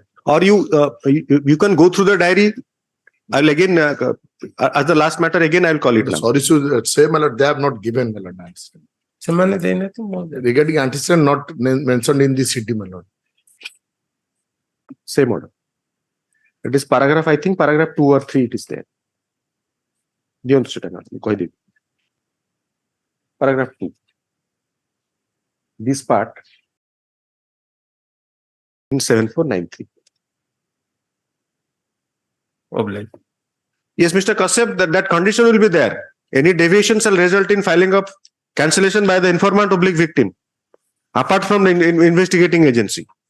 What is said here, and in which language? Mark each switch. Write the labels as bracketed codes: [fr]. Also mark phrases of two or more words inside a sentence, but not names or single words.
[en] Or you can go through the diary. I'll again as the last matter again I'll call it now. Sorry to say, my lord, they have not given, my lord, answer. [or] ସେମାନେ ଦେଇନାହାନ୍ତି ମୁଁ [en] regarding antecedent not mentioned in the CD, my lord. Same order. It is paragraph, I think paragraph 2 or 3 it is there. [or] ଦିଅନ୍ତୁ ସେଟା ନା ମୁଁ କହିଦେବି. [en] Paragraph 2. This part in 7493. Yes, Mr. Kashyap, that condition will be there. Any deviation shall result in filing of cancellation by the informant oblique victim, apart from the investigating agency.